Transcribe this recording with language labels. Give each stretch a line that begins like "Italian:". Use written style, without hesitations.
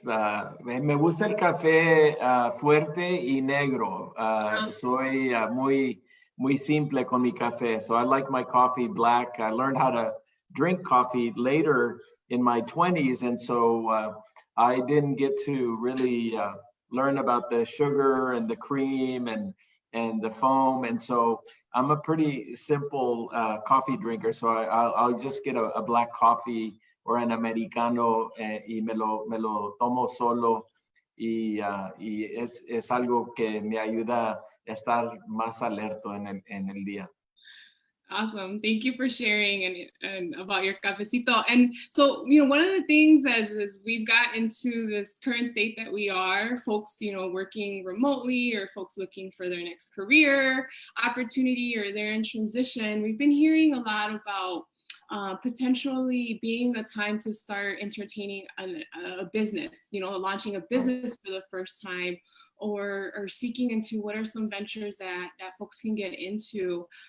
Spanish: Me gusta el café fuerte y negro. Soy muy simple con mi café.
English: So I like my coffee black. I learned how to drink coffee later in my 20s. And so I didn't get to really learn about the sugar and the cream and the foam. And so I'm a pretty simple coffee drinker. So I'll just get a black coffee or an americano
Spanish: y me lo tomo solo y es algo que me ayuda a estar más alerto en el día.
English: Awesome. Thank you for sharing and about your cafecito. And so, one of the things as we've got into this current state that we are, folks, working remotely or folks looking for their next career opportunity or they're in transition, we've been hearing a lot about potentially being a time to start entertaining a business, launching a business for the first time, or seeking into what are some ventures that folks can get into.